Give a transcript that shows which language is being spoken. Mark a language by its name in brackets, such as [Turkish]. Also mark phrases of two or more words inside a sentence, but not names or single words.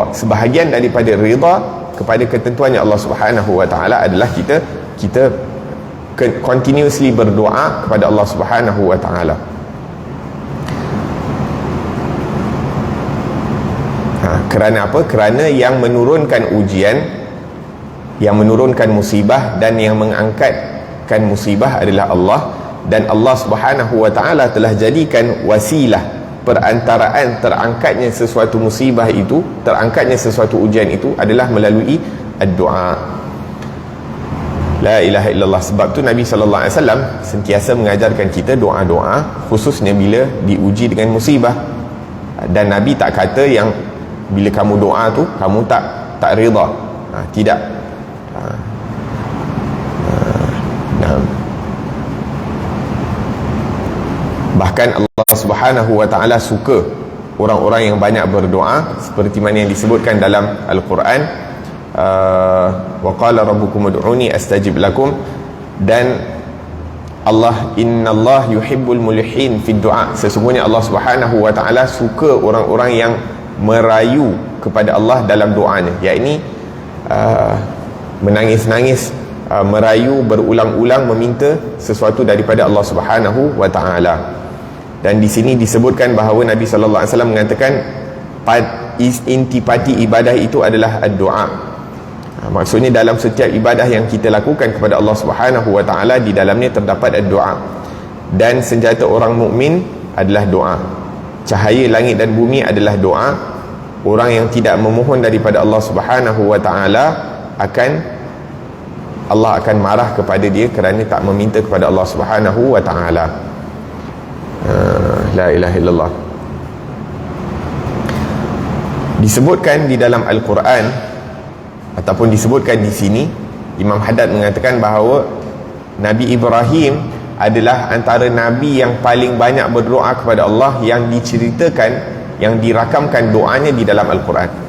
[Malay] Sebahagian daripada rida kepada ketentuannya [Arabic] الله سبحانه وتعالى [Malay] adalah kita continuously berdoa kepada [Arabic] الله سبحانه وتعالى. [Malay] Kerana apa? Kerana yang menurunkan ujian, yang menurunkan musibah dan yang mengangkatkan musibah adalah Allah, dan [Arabic] الله سبحانه وتعالى [Malay] telah jadikan wasilah perantaraan terangkatnya sesuatu musibah itu, terangkatnya sesuatu ujian itu adalah melalui doa. [Arabic] لا إله إلا الله. [Malay] Sebab tu Nabi [Arabic] صلى الله عليه وسلم [Malay] sentiasa mengajarkan kita doa-doa, khususnya bila diuji dengan musibah. Dan Nabi tak kata yang bila kamu doa tu kamu tak rida. Tidak. Bahkan [Arabic] الله سبحانه وتعالى [Malay] suka orang-orang yang banyak berdoa, seperti mana yang disebutkan dalam Al-Quran, [Arabic] وقال ربكم ادعوني أستجب لكم, dan Allah, إن الله يحب الملحين في الدعاء, [Malay] sesungguhnya [Arabic] الله سبحانه وتعالى [Malay] suka orang-orang yang merayu kepada Allah dalam doanya, yakni menangis-nangis, merayu berulang-ulang meminta sesuatu daripada [Arabic] الله سبحانه وتعالى. [Malay] Dan di sini disebutkan bahawa Nabi [Arabic] صلى الله عليه وسلم [Malay] mengatakan intipati ibadah itu adalah doa. Maksudnya dalam setiap ibadah yang kita lakukan kepada [Arabic] الله سبحانه وتعالى, [Malay] di dalamnya terdapat doa. Dan senjata orang mukmin adalah doa. Cahaya langit dan bumi adalah doa. Orang yang tidak memohon daripada [Arabic] الله سبحانه وتعالى [Malay] Allah akan marah kepada dia kerana tak meminta kepada [Arabic] الله سبحانه وتعالى. لا إله إلا الله. [Malay] Disebutkan di dalam Al-Quran ataupun disebutkan di sini, Imam Haddad mengatakan bahawa Nabi Ibrahim adalah antara Nabi yang paling banyak berdoa kepada Allah, yang diceritakan, yang dirakamkan doanya di dalam Al-Quran.